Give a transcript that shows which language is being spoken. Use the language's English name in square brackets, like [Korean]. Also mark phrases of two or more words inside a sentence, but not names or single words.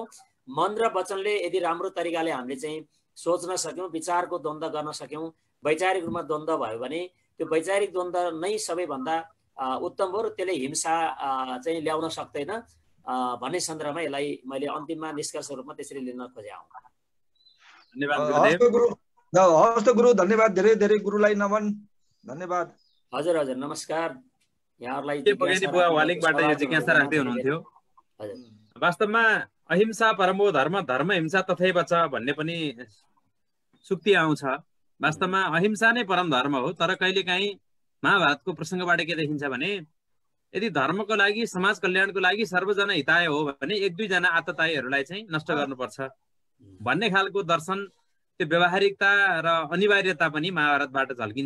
[Nepali] मन र वचनले यदि राम्रो तरिकाले हामीले चाहिँ सोच्न सक्यौँ, विचारको द्वन्द्व गर्न सक्यौँ, वैचारिक रूपमा द्वन्द्व भयो भने त्यो वैचारिक द्वन्द्व नै सबैभन्दा उत्तम हो र त्यसले हिंसा चाहिँ ल्याउन सक्दैन भन्ने सन्दर्भमा यसलाई मैले अन्तिममा निष्कर्ष रूपमा त्यसरी लिन खोजेँ। हवस् त गुरु, धन्यवाद। धेरै धेरै गुरुलाई नमन, धन्यवाद। हजुर हजुर, नमस्कार। यहाँहरूलाई वालिङबाट यो जिज्ञासा राख्दै हुनुहुन्थ्यो। वास्तवमा [Sanskrit] अहिंसा परमो धर्म, धर्म हिंसा तथैव च [Nepali] भन्ने पनि सुक्ति आउँछ। वास्तवमा अहिंसा नै परम धर्म हो। तर कहिलेकाहीँ महाभारतको प्रसङ्गबाट के देखिन्छ भने यदि धर्मको लागि, समाज कल्याणको लागि, [Sanskrit] सर्वजना हिताय [Nepali] हो भने एक दुईजना आततायीहरूलाई चाहिँ नष्ट गर्नुपर्छ भन्ने खालको दर्शन, त्यो व्यावहारिकता र अनिवार्यता पनि महाभारतबाट झल्किन्छ।